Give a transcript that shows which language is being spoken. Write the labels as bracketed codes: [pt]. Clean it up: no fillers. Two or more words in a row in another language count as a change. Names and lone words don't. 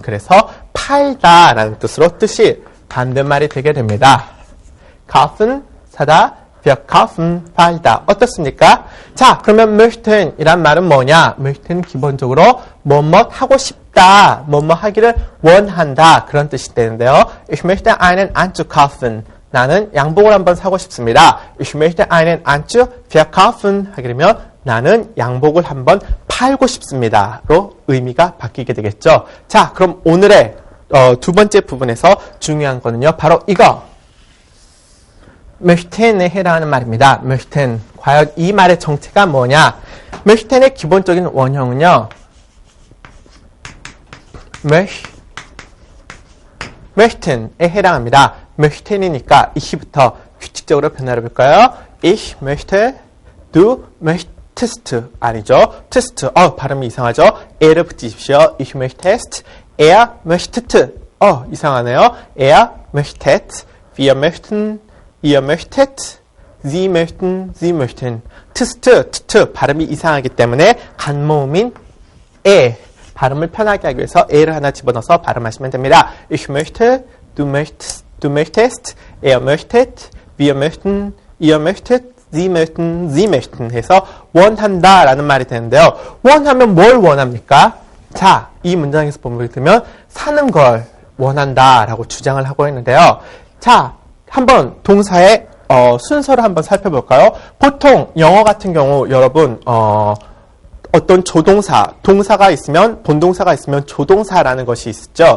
[ko] 그래서 팔다라는 뜻으로 뜻이 반대말이 되게 됩니다. kaufen 사다, verkaufen 팔다. 어떻습니까? 자, 그러면 möchten이란 말은 뭐냐? möchten 기본적으로 뭐뭐 하고 싶다, 뭐뭐 하기를 원한다 그런 뜻이 되는데요. [de] Ich möchte einen Anzug kaufen. [ko] 나는 양복을 한번 사고 싶습니다. [de] Ich möchte einen Anzug verkaufen [ko] 하게 되면 나는 양복을 한번 팔고 싶습니다로 의미가 바뀌게 되겠죠. 자, 그럼 오늘의 두 번째 부분에서 중요한 거는요. 바로 이거. möchten에 해당하는 말입니다. möchten. 과연 이 말의 정체가 뭐냐? möchten의 기본적인 원형은요. möchten에 해당합니다. möchten이니까 ich부터 규칙적으로 변화를 볼까요? [de] Ich möchte, du möchtest. [ko] 아니죠. test. 발음이 이상하죠? 에를 붙이십시오. [de] Ich möchtest, er möchtet. [ko] 이상하네요. [de] Er möchtet, wir möchten, ihr möchtet, sie möchten, sie möchten. [ko] tst, 발음이 이상하기 때문에 간모음인 에 발음을 편하게 하기 위해서 에를 하나 집어넣어서 발음하시면 됩니다. [de] Ich möchte, du möchtest, er möchtet, wir möchten, ihr möchtet, sie möchten [ko] 해서 원한다 라는 말이 되는데요. 원하면 뭘 원합니까? 자, 이 문장에서 보면 들면 사는 걸 원한다 라고 주장을 하고 있는데요. 자, 한번 동사의 순서를 한번 살펴볼까요? 보통 영어 같은 경우 여러분 어떤 조동사, 동사가 있으면 본동사가 있으면 조동사라는 것이 있죠.